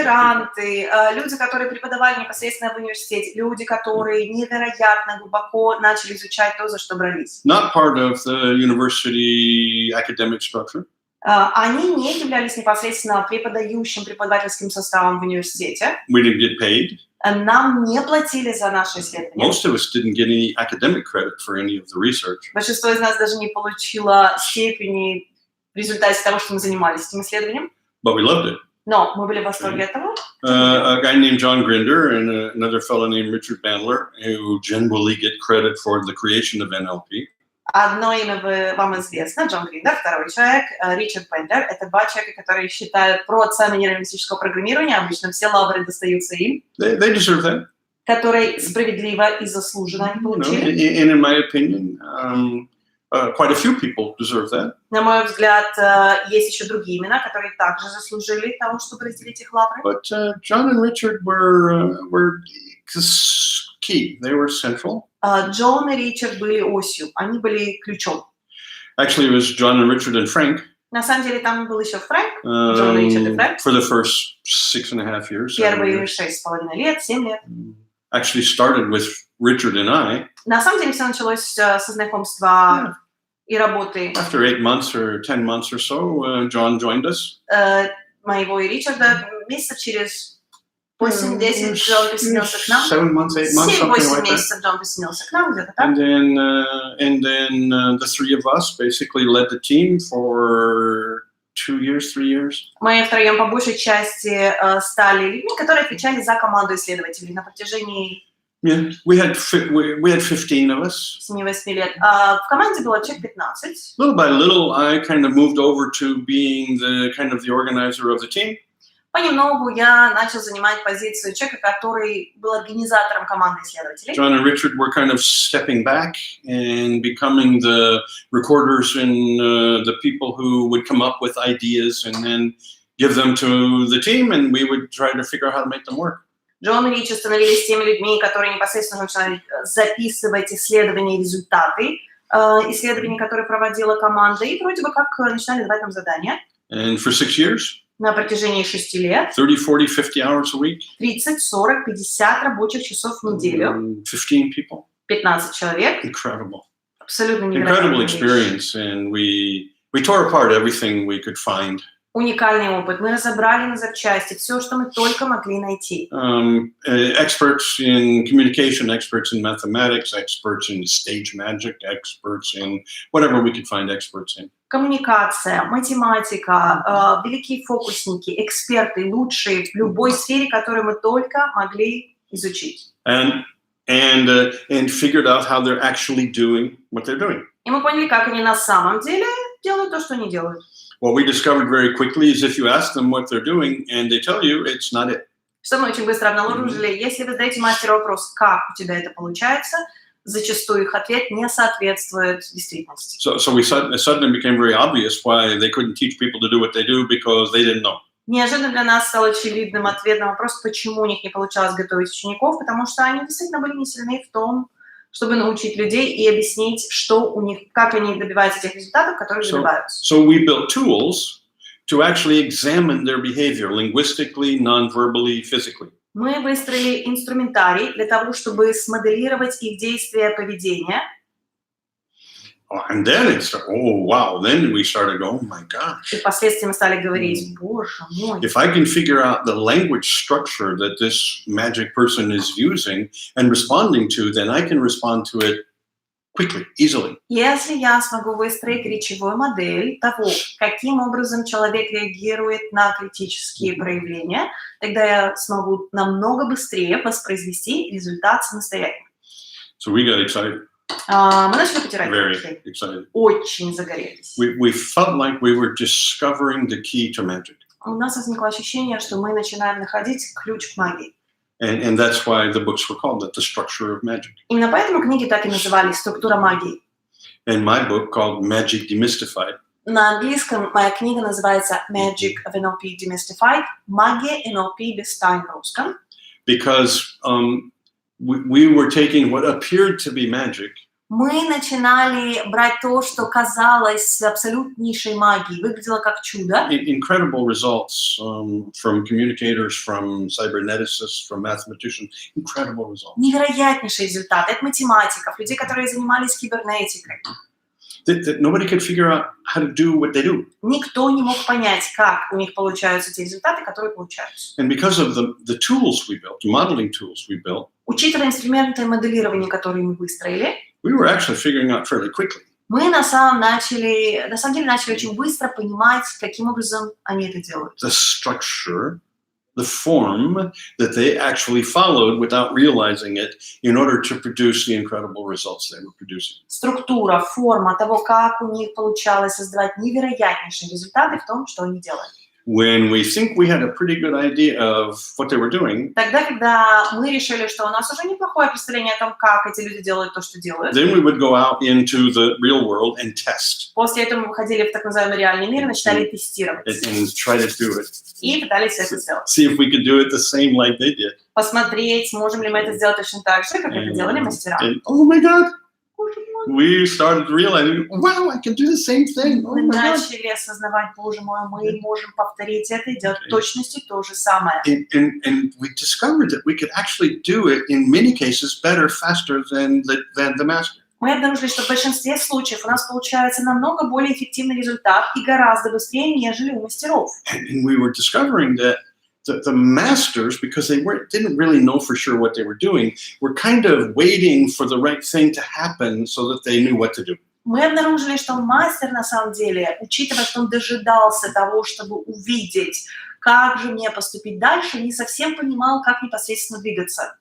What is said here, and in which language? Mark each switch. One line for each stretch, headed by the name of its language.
Russian: аспиранты, люди, которые преподавали непосредственно в университете, люди, которые невероятно глубоко начали изучать то, за что брались.
English: Not part of the university academic structure.
Russian: Они не являлись непосредственно преподавательским составом в университете.
English: We didn't get paid.
Russian: Нам не платили за наши исследования.
English: Most of us didn't get any academic credit for any of the research.
Russian: Большинство из нас даже не получило степени в результате того, что мы занимались этим исследованием.
English: But we loved it.
Russian: Но мы были в восторге от того.
English: A guy named John Grinder and another fellow named Richard Bandler, who generally get credit for the creation of NLP.
Russian: Одно имя вам известно, Джон Гриндер, второй человек, Ричард Бендер. Это два человека, которые считают про отца нейролингвистического программирования, обычно все лавры достаются им,
English: They deserve that.
Russian: которые справедливо и заслуженно они получили.
English: And in my opinion, quite a few people deserve that.
Russian: На мой взгляд, есть еще другие имена, которые также заслужили того, чтобы разделить их лавры.
English: But John and Richard were key. They were central.
Russian: Джон и Ричард были осью, они были ключом.
English: Actually, it was John and Richard and Frank.
Russian: На самом деле там был еще Фрэнк, Джон, Ричард и Фрэнк.
English: For the first 6.5 years.
Russian: Первые 6,5 лет, 7 лет.
English: Actually started with Richard and I.
Russian: На самом деле все началось со знакомства и работы.
English: After 8 months or 10 months or so, John joined us.
Russian: Моего и Ричарда месяцев через 8-10 Джон присоединился к нам.
English: 7 months, 8 months, something
Russian: 7-8
English: like that.
Russian: месяцев Джон присоединился к нам, где-то так.
English: And then the three of us basically led the team for 2 years, 3 years.
Russian: Мы втроем по большей части стали людьми, которые отвечали за команду исследователей на протяжении
English: Yeah, we had 15 of us.
Russian: 7-8 лет. В команде было человек 15.
English: Little by little, I kind of moved over to being the organizer of the team.
Russian: Понемногу я начал занимать позицию человека, который был организатором команды исследователей.
English: John and Richard were kind of stepping back and becoming the recorders and the people who would come up with ideas and then give them to the team, and we would try to figure out how to make them work.
Russian: Джон и Ричард становились теми людьми, которые непосредственно начинали записывать исследования и результаты исследований, которые проводила команда, и вроде бы как начинали давать нам задания.
English: And for 6 years,
Russian: на протяжении 6 лет,
English: 30, 40, 50 hours a week,
Russian: 30, 40, 50 рабочих часов в неделю,
English: 15 people.
Russian: 15 человек.
English: Incredible.
Russian: Абсолютно
English: Incredible
Russian: невероятная вещь.
English: experience, and we tore apart everything we could find.
Russian: Уникальный опыт. Мы разобрали на запчасти все, что мы только могли найти.
English: Experts in communication, experts in mathematics, experts in stage magic, experts in whatever we could find experts in.
Russian: Коммуникация, математика, великие фокусники, эксперты, лучшие в любой сфере, которую мы только могли изучить.
English: And figured out how they're actually doing what they're doing.
Russian: И мы поняли, как они на самом деле делают то, что они делают.
English: What we discovered very quickly is if you ask them what they're doing and they tell you, it's not it.
Russian: Что мы очень быстро обнаружили, если вы задаете мастеру вопрос, как у тебя это получается, зачастую их ответ не соответствует действительности.
English: So it suddenly became very obvious why they couldn't teach people to do what they do because they didn't know.
Russian: Неожиданно для нас стал очевидным ответ на вопрос, почему у них не получалось готовить учеников, потому что они действительно были не сильны в том, чтобы научить людей и объяснить, что у них, как они добиваются тех результатов, которых добиваются.
English: So we built tools to actually examine their behavior linguistically, non-verbally, physically.
Russian: Мы выстроили инструментарий для того, чтобы смоделировать их действия, поведение.
English: And then then we started going, oh my gosh.
Russian: И впоследствии мы стали говорить, боже мой.
English: If I can figure out the language structure that this magic person is using and responding to, then I can respond to it quickly, easily.
Russian: Если я смогу выстроить речевую модель того, каким образом человек реагирует на критические проявления, тогда я смогу намного быстрее воспроизвести результат самостоятельно.
English: So we got excited.
Russian: Мы начали потирать
English: Very
Russian: руки.
English: excited.
Russian: Очень загорелись.
English: We felt like we were discovering the key to magic.
Russian: У нас возникло ощущение, что мы начинаем находить ключ к магии.
English: And that's why the books were called The Structure of Magic.
Russian: Именно поэтому книги так и назывались «Структура магии».
English: And my book called Magic Demystified.
Russian: На английском моя книга называется Magic of NLP Demystified. Магия NLP без тайн в русском.
English: Because we were taking what appeared to be magic.
Russian: Мы начинали брать то, что казалось абсолютнейшей магией, выглядело как чудо.
English: Incredible results from communicators, from cyberneticists, from mathematicians. Incredible results.
Russian: Невероятнейшие результаты от математиков, людей, которые занимались кибернетикой.
English: That nobody could figure out how to do what they do.
Russian: Никто не мог понять, как у них получаются те результаты, которые получаются.
English: And because of the tools we built, the modeling tools we built,
Russian: Учитывая инструменты моделирования, которые мы выстроили,
English: we were actually figuring out fairly quickly.
Russian: мы на самом деле начали очень быстро понимать, каким образом они это делают.
English: The structure, the form that they actually followed without realizing it in order to produce the incredible results they were producing.
Russian: Структура, форма того, как у них получалось создавать невероятнейшие результаты в том, что они делают.
English: When we think we had a pretty good idea of what they were doing,
Russian: Тогда, когда мы решили, что у нас уже неплохое представление о том, как эти люди делают то, что делают,
English: then we would go out into the real world and test
Russian: после этого мы выходили в так называемый реальный мир и начинали тестировать.
English: and try to do it.
Russian: И пытались это сделать.
English: See if we could do it the same like they did.
Russian: Посмотреть, можем ли мы это сделать точно так же, как это делали мастера.
English: And oh my God, we started realizing, wow, I can do the same thing. Oh
Russian: Мы
English: my God.
Russian: начали осознавать, боже мой, мы можем повторить это и делать в точности то же самое.
English: And we discovered that we could actually do it in many cases better, faster than the master.
Russian: Мы обнаружили, что в большинстве случаев у нас получается намного более эффективный результат и гораздо быстрее, нежели у мастеров.
English: And we were discovering that the masters, because they didn't really know for sure what they were doing, were kind of waiting for the right thing to happen so that they knew what to do.
Russian: Мы обнаружили, что мастер на самом деле, учитывая, что он дожидался того, чтобы увидеть, как же мне поступить дальше, не совсем понимал, как непосредственно двигаться.